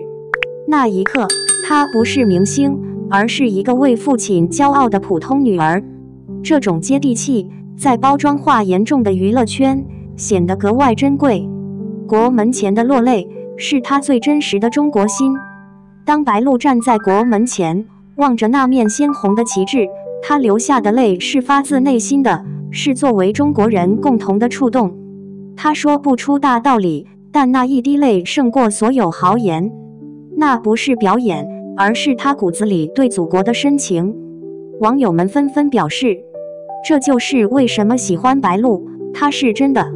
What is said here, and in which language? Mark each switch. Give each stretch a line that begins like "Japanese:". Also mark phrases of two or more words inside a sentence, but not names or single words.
Chinese: 那一刻，她不是明星，而是一個為父親驕傲的普通女兒。這種接地氣，在包裝化嚴重的娛樂圈顯得格外珍貴。國門前的落淚，是她最真實的中國心。當白鹿站在國門前，望着那面鮮紅的旗幟，她流下的淚是發自內心的，是作為中國人共同的觸動。她說不出大道理，但那一滴淚勝過所有豪言。那不是表演，而是她骨子裡對祖國的深情。網友們紛紛表示，這就是為什麼喜歡白鹿，她是真的。